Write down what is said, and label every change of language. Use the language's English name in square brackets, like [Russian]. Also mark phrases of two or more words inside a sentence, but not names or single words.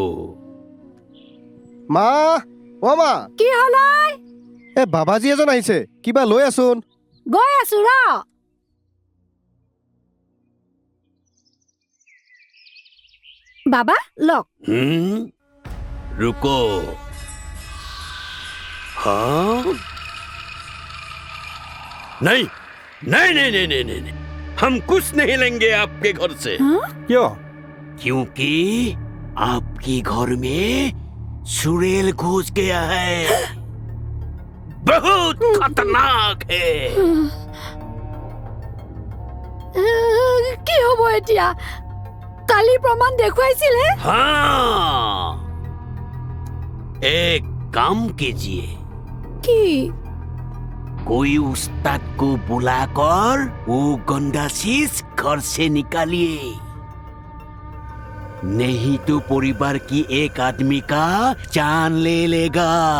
[Assamese] মা, অ মা, কি হ'ল? এ বাবাজী এজন আহিছে, কিবা লৈ আছোন। গৈ আছো ৰ। বাবা লওক। [Hindi] रुको। हाँ? नहीं नहीं नहीं नहीं नहीं नहीं नहीं। हम कुछ नहीं लेंगे आपके घर से। [Assamese] কিয়? [Hindi] क्योंकि आपके घर में सुरेल घुस गया है। बहुत खतरनाक है। [Assamese] কি হ'ব এতিয়া? কালি প্ৰমাণ দেখুৱাইছিলে। [Hindi] हाँ, एक काम कीजिए, [Assamese] কি? [Hindi] कोई उस्ताद को बुलाकर वो गंदा चीज घर से निकालिए, नहीं तो परिवार की एक आदमी का जान ले लेगा।